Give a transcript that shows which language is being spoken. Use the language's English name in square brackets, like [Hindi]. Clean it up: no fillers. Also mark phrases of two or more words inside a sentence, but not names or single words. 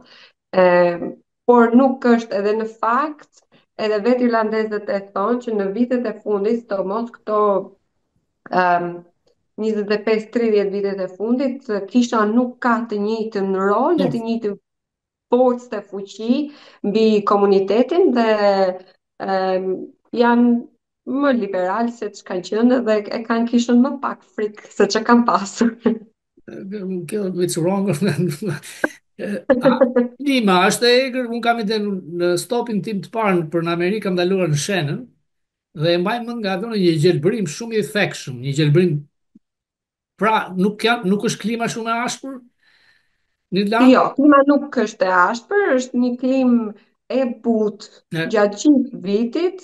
[Albanian] e, por nuk është edhe në fakt, edhe vetë irlandezët e thonë që në vitet e fundit, sidomos këto um, 25-30 vitet e fundit, kisha nuk ka të njëjtën rol dhe të njëjtën forcë të fuqi mbi komunitetin dhe janë më liberal se që kanë qenë dhe e kanë kishën më pak frikë se që kanë pasur. [English] It's wrong. [Albanian] Lima është e egër, unë kam ide në stopin tim të parë për në Amerikë, kam ndaluar në Shannon dhe e mbaj mend nga atë një gjelbërim shumë i thekshëm, një gjelbërim, pra nuk është klima shumë e ashpër në Irlandë. Jo, klima nuk është e ashpër, është një klimë e butë gjatë gjithë vitit.